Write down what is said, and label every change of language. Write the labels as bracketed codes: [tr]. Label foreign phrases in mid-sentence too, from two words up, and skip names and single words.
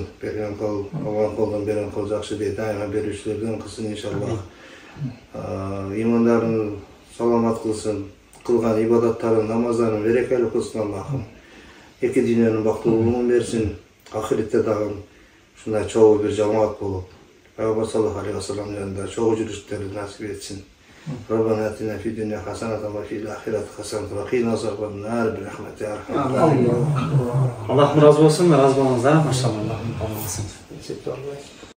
[ky] Берген кол, алган колдон берген кол жакшы дейт. Дайыма берүүчүлөрдөн кылсын иншалла. Имандарын саламат кылсын, кылган ибадаттарын, намаздарын берекелүү кылсын Аллахым. Эки дүйнөнүн бактылуулугун берсин. Ахиретте дагы ушундай чогуу бир жамаат болуп, пайгамбар [ar] صلى الله عليه وسلم [ky] жанында чогуу жүрүштөрү насип этсин. [ar] ربنا آتنا في الدنيا حسنة وفي الآخرة حسنة وقنا عذاب النار برحمتك يا أرحم الراحمين. [tr] Allah razı olsun, razı olmanızlar. Maşallah.